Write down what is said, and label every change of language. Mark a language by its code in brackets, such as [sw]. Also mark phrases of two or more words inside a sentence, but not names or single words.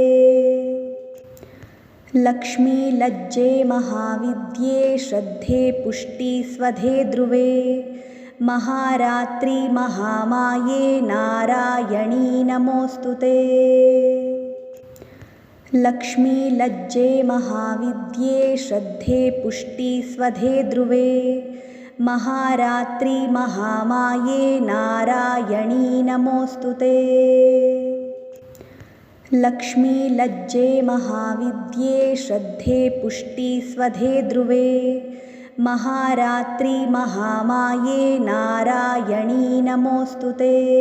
[sa] ಲಕ್ಷ್ಮೀ ಲಜ್ಜೆ ಮಹಾವಿದ್ಯೆ ಶ್ರದ್ಧೆ ಪುಷ್ಟಿ ಸ್ವಧೆ ಧ್ರುವೆ ಮಹಾರಾತ್ರಿ ಮಹಾಮಾಯೆ ನಾರಾಯಣೀ ನಮೋಸ್ತುತೆ. ಲಕ್ಷ್ಮೀ ಲಜ್ಜೆ ಮಹಾವಿದ್ಯೆ ಶ್ರದ್ಧೆ ಪುಷ್ಟಿ ಸ್ವಧೆ ಧ್ರುವೆ महारात्रि महामाये नारायणी नमोऽस्तुते। लक्ष्मी लज्जे महाविद्ये श्रद्धे पुष्टि स्वधे ध्रुवे महारात्रि महामाये नारायणी नमोऽस्तुते।